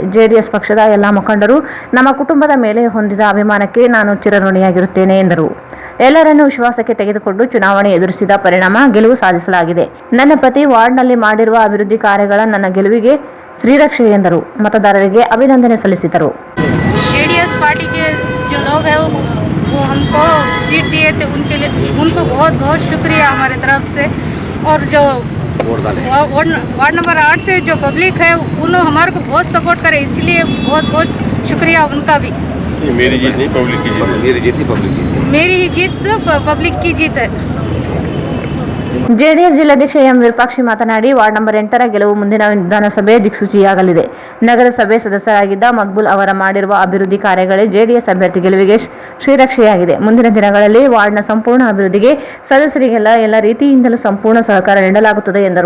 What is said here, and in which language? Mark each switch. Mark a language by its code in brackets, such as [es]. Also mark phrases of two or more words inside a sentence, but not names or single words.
[kn] JDS ಪಕ್ಷದ ಎಲ್ಲಾ ಮುಖಂಡರು ನಮ್ಮ ಕುಟುಂಬದ ಮೇಲೆ ಹೊಂದಿದ ಅಭಿಮಾನಕ್ಕೆ ನಾನು ಚಿರಋಣಿಯಾಗಿರುತ್ತೇನೆ ಎಂದರು. ಎಲ್ಲರನ್ನೂ ವಿಶ್ವಾಸಕ್ಕೆ ತೆಗೆದುಕೊಂಡು ಚುನಾವಣೆ ಎದುರಿಸಿದ ಪರಿಣಾಮ ಗೆಲುವು ಸಾಧಿಸಲಾಗಿದೆ. ನನ್ನ ಪ್ರತಿ ವಾರ್ಡ್ನಲ್ಲಿ ಮಾಡಿರುವ ಅಭಿವೃದ್ಧಿ ಕಾರ್ಯಗಳ ನನ್ನ ಗೆಲುವಿಗೆ ಶ್ರೀರಕ್ಷೆ ಎಂದರು. ಮತದಾರರಿಗೆ ಅಭಿನಂದನೆ ಸಲ್ಲಿಸಿದರು. [hi] जेडीएस पार्टी के जो लोग हैं वो हमको सीट दिए थे, उनके लिए उनको बहुत बहुत शुक्रिया हमारे तरफ से। और जो वार्ड नंबर 8 से जो पब्लिक है उन्होंने हमारे को बहुत सपोर्ट करे, इसलिए बहुत बहुत शुक्रिया उनका भी। मेरी जीत नहीं पब्लिक की जीत, मेरी जीत नहीं पब्लिक जीत, मेरी ही जीत पब्लिक की जीत है। [kn] ಜೆಡಿಎಸ್ ಜಿಲ್ಲಾಧ್ಯಕ್ಷ ಎಂ ವಿರೂಪಾಕ್ಷಿ ಮಾತನಾಡಿ, ವಾರ್ಡ್ ನಂಬರ್ 8ರ ಗೆಲುವು ಮುಂದಿನ ವಿಧಾನಸಭೆ ದಿಕ್ಸೂಚಿಯಾಗಲಿದೆ. ನಗರಸಭೆ ಸದಸ್ಯರಾಗಿದ್ದ ಮಕ್ಬೂಲ್ ಅವರ ಮಾಡಿರುವ ಅಭಿವೃದ್ಧಿ ಕಾರ್ಯಗಳೇ ಜೆಡಿಎಸ್ ಅಭ್ಯರ್ಥಿ ಗೆಲುವಿಗೆ ಶ್ರೀರಕ್ಷೆಯಾಗಿದೆ. ಮುಂದಿನ ದಿನಗಳಲ್ಲಿ ವಾರ್ಡ್ನ ಸಂಪೂರ್ಣ ಅಭಿವೃದ್ಧಿಗೆ ಸದಸ್ಯರಿಗೆಲ್ಲ ಎಲ್ಲ ರೀತಿಯಿಂದಲೂ ಸಂಪೂರ್ಣ ಸಹಕಾರ ನೀಡಲಾಗುತ್ತದೆ ಎಂದರು.